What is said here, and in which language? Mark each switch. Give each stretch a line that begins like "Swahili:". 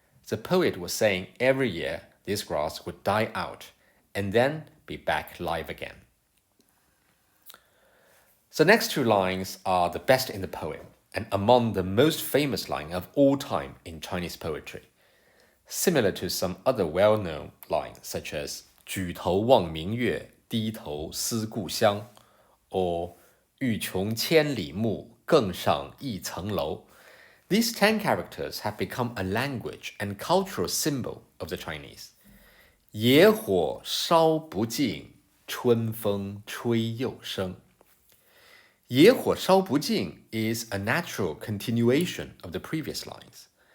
English: The poet was saying every year this grass would die out and then be back live again. The next two lines are the best in the poem and among the most famous lines of all time in Chinese poetry. Similar to some other well-known lines such as
Chinese: 举头望明月,低头思故乡
English: or
Chinese: 欲穷千里目,更上一层楼.
English: These 10 characters have become a language and cultural symbol of the Chinese.
Chinese: 野火烧不尽,春风吹又生. 野火烧不尽
English: is a natural continuation of the previous lines.